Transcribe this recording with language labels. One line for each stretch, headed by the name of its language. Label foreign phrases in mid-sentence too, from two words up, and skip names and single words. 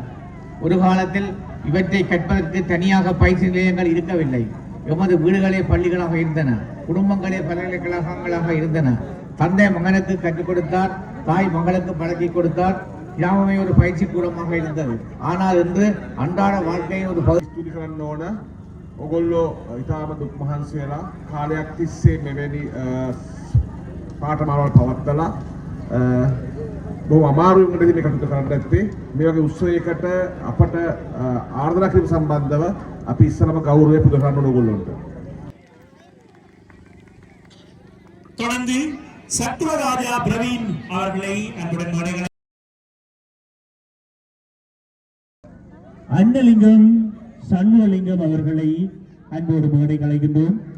Tamil: ஒரு காலத்தில் இவற்றை கற்பதற்கு தனியாக பயிற்சி நிலையங்கள் இருக்கவில்லை. எமது வீடுகளே பள்ளிகளாக இருந்தன, குடும்பங்களே பல்கலைக்கழகங்களாக இருந்தன. தந்தை மகனுக்கு கற்றுக் கொடுத்தார், தாய் மகளுக்கு பழக்கி கொடுத்தார். யாவுமே ஒரு பயிற்சி கூடமாக இருந்தது. ஆனால் இன்று அன்றாட வாழ்க்கையின் ஒரு
Sinhala: ස්තුති කරන්න ඕන ඔගොල්ලෝ ඉතාම දුක් මහන්සි වෙලා කාලයක් තිස්සේ මෙවැනි පාඨමාලාවල් පවත්වලා බොහොම අමාරුවෙන් ඉඳි මේ කටයුතු කරන්න ඇත්තේ. මේ වගේ උත්සවයකට අපට ආරාධනා කිරීම සම්බන්ධව අපි ඉස්සරම ගෞරවය පුද කරන්න ඕන ඔයගොල්ලන්ට.
Tamil: தொடர்ந்து சத்வராஜா பிரவீன் அவர்களை அன்புடன் மேடைகளை அன்னலிங்கம் சண்முகலிங்கம் அவர்களை அன்போடு மேடை கலைக்கின்றோம்.